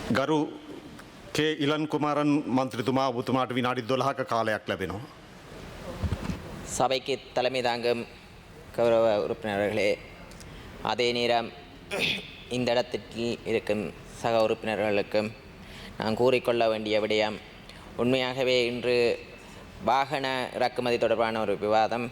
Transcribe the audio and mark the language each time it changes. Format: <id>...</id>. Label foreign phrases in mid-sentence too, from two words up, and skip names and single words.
<si>ගරු කේ ඉලන් කුමාරන් මන්ත්‍රතුමා ඔබතුමාට විනාඩි 12ක කාලයක් ලැබෙනවා.</si> <ta>சபைக்கு தலைமை தாங்கும் கௌரவ உறுப்பினர்களே, அதே நேரம் இந்த இடத்தில் இருக்கும் சக உறுப்பினர்களுக்கும் நான் கூறிக்கொள்ள வேண்டிய விடயம், உண்மையாகவே இன்று வாகன இறக்குமதி தொடர்பான ஒரு விவாதம்.</ta>